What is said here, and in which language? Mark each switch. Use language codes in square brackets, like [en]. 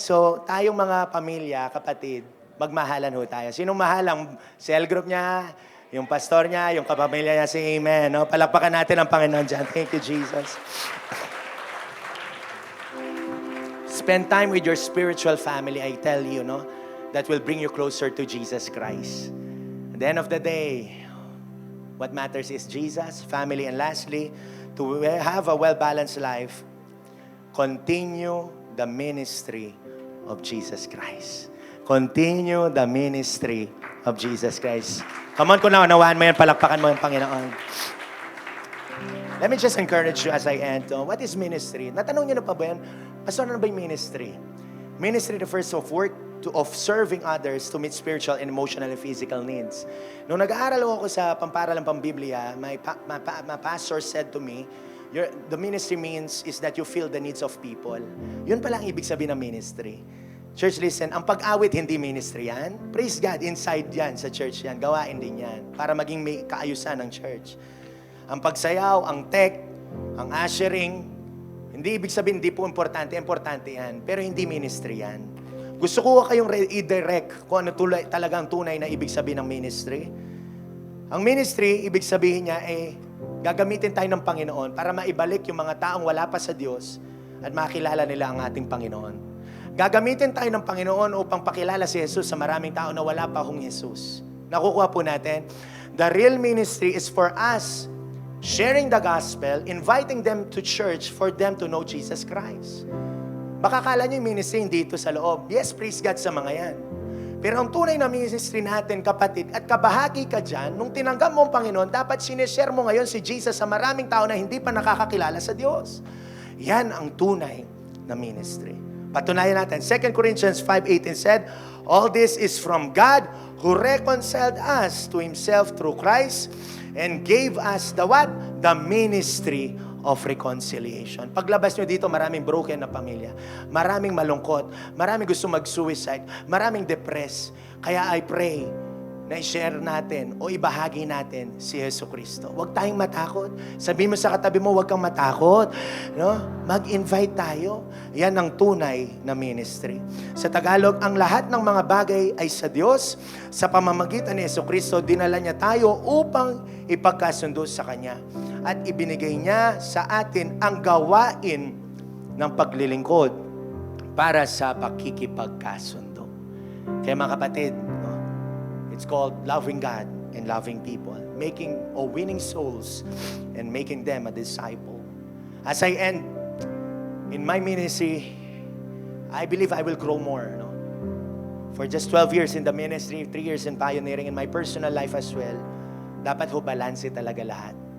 [tl] So, tayong mga pamilya, kapatid, magmahalan ho tayo. Sinong mahalang cell group niya, yung pastor niya, yung kapamilya niya, say amen. No? Palakpakan natin ang Panginoon dyan. [en] Thank you, Jesus. Spend time with your spiritual family, I tell you, no? That will bring you closer to Jesus Christ. At the end of the day, what matters is Jesus, family, and lastly, to have a well-balanced life, continue the ministry of Jesus Christ. Continue the ministry of Jesus Christ. Come on, [tl] kung naunawaan mo yan, palakpakan mo yung Panginoon. [en] Let me just encourage you as I end. [tl] What is ministry? Natanong niyo na pa ba yan? Pastor, ano ba yung ministry? [en] Ministry refers to work of serving others to meet spiritual and emotional and physical needs. [tl] Nung nag-aaral ako sa pamparalang pambiblia, [en] my pastor said to me, the ministry means is that you feel the needs of people. [tl] Yun pala ang ibig sabihin ng ministry. [en] Church, listen, [tl] ang pag-awit hindi ministry yan. Praise God, inside yan sa church yan. Gawain din yan para maging may kaayusan ng church. Ang pagsayaw, ang tech, ang ushering, hindi ibig sabihin hindi po importante. Importante yan. Pero hindi ministry yan. Gusto ko kayong i-direct kung ano talagang tunay na ibig sabihin ng ministry. Ang ministry, ibig sabihin niya gagamitin tayo ng Panginoon para maibalik yung mga taong wala pa sa Diyos at makilala nila ang ating Panginoon. Gagamitin tayo ng Panginoon upang pakilala si Jesus sa maraming tao na wala pa hong Jesus. Nakukuha po natin. [en] The real ministry is for us sharing the gospel, inviting them to church for them to know Jesus Christ. [tl] Baka kala nyo yung ministry dito sa loob. Yes, praise God sa mga yan. Pero ang tunay na ministry natin, kapatid, at kabahagi ka dyan, nung tinanggap mo ang Panginoon, dapat sinishare mo ngayon si Jesus sa maraming tao na hindi pa nakakakilala sa Diyos. Yan ang tunay na ministry. Patunayan natin. [en] 2 Corinthians 5:18 said, all this is from God who reconciled us to Himself through Christ and gave us the what? The ministry of reconciliation. [tl] Paglabas nyo dito, maraming broken na pamilya. Maraming malungkot. Maraming gusto mag-suicide. Maraming depressed. Kaya I pray na i-share natin o ibahagi natin si Yesu Cristo. Huwag tayong matakot. Sabihin mo sa katabi mo, huwag kang matakot. No? Mag-invite tayo. Yan ang tunay na ministry. Sa Tagalog, ang lahat ng mga bagay ay sa Diyos. Sa pamamagitan ni Yesu Cristo, dinala niya tayo upang ipagkasundo sa Kanya. At ibinigay niya sa atin ang gawain ng paglilingkod para sa pakikipagkasundo. Kaya mga kapatid, no? [en] It's called loving God and loving people, making or winning souls and making them a disciple. As I end in my ministry, I believe I will grow more. No? For just 12 years in the ministry, 3 years in pioneering, in my personal life as well, [tl] dapat ho balanse talaga lahat.